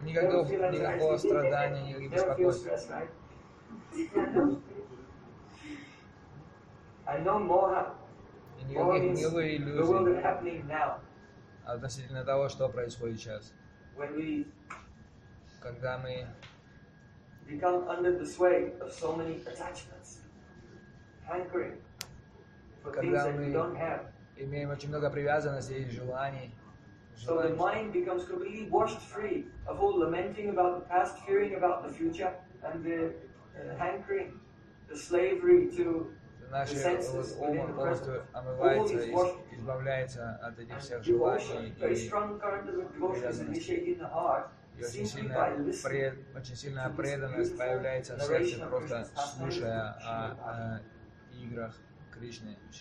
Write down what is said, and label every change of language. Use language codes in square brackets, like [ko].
[ru] Никакого страдания, никаких беспокойств. [en] And no moha. [ru] И никакой иллюзии. [en] The world is happening now. [ru] Относительно того, что происходит сейчас. Когда мы [en] become under the sway of so many attachments, hankering for things that we don't have. [ru] Имеем очень много привязанностей и желаний. [en] So the mind becomes completely washed free of all lamenting about the past, fearing about the future, and the hankering, the slavery to [ru] наши умы полностью омываются, избавляются от этих всех желаний и очень сильная преданность появляется в сердце, просто слушая о играх Кришны.